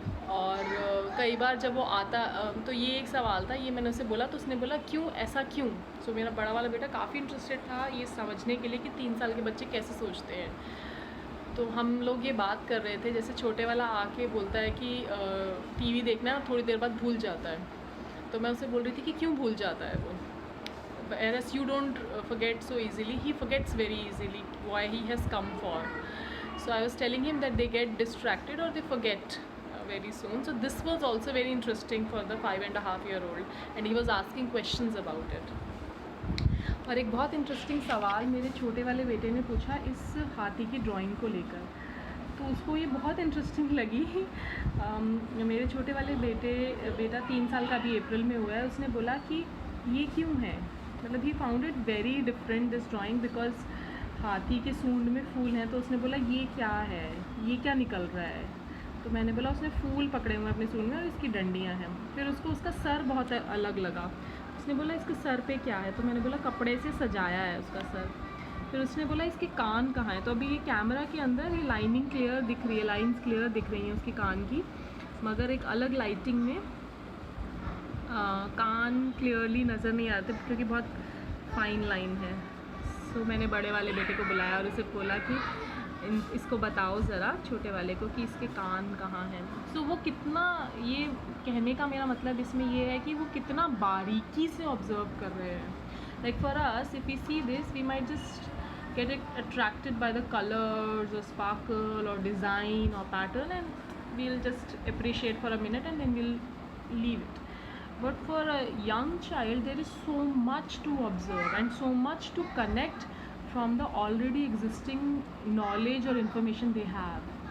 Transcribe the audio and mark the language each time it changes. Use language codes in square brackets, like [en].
[hi] और कई बार जब वो आता, तो ये एक सवाल था, ये मैंने उसे बोला तो उसने बोला क्यों, ऐसा क्यों। मेरा बड़ा वाला बेटा काफ़ी इंटरेस्टेड था ये समझने के लिए कि 3 साल के बच्चे कैसे सोचते हैं। तो हम लोग ये बात कर रहे थे, जैसे छोटे वाला आके बोलता है कि टीवी देखना थोड़ी देर बाद भूल जाता है। तो मैं उसे बोल रही थी कि क्यों भूल जाता है वो। [en] Whereas you don't forget so easily, he forgets very easily why he has come for. So I was telling him that they get distracted or they forget very soon. So this was also very interesting for the 5.5-year-old and he was asking questions about it. [hi] और एक बहुत interesting सवाल मेरे छोटे वाले बेटे ने पूछा इस हाथी की ड्राइंग को लेकर। तो उसको ये बहुत इंटरेस्टिंग लगी। मेरे छोटे वाले बेटा 3 साल का भी अप्रैल में हुआ है। उसने बोला कि ये क्यों है, मतलब [en] he found it very different this drawing because [hi] हाथी के सूंड में फूल हैं। तो उसने बोला ये क्या है, ये क्या निकल रहा है। तो मैंने बोला उसने फूल पकड़े हुए हैं अपने सूंड में और इसकी डंडियाँ हैं। फिर उसको उसका सर बहुत अलग लगा। उसने बोला इसके सर पे क्या है। तो मैंने बोला कपड़े से सजाया है उसका सर। फिर उसने बोला इसके कान कहाँ हैं। तो अभी ये कैमरा के अंदर ये लाइनिंग क्लियर दिख रही है, लाइंस क्लियर दिख रही हैं उसके कान की, मगर एक अलग लाइटिंग में कान क्लियरली नज़र नहीं आते क्योंकि बहुत फाइन लाइन है। सो मैंने बड़े वाले बेटे को बुलाया और उसे बोला कि इसको बताओ ज़रा, छोटे वाले को, कि इसके कान कहाँ हैं। सो वो कितना, ये कहने का मेरा मतलब इसमें ये है कि वो कितना बारीकी से ऑब्ज़र्व कर रहे हैं. [en] Like for us, if we see this, we might just get attracted by the colors or sparkle or design or pattern, and we'll just appreciate for a minute and then we'll leave it. But for a young child, there is so much to observe and so much to connect from the already existing knowledge or information they have.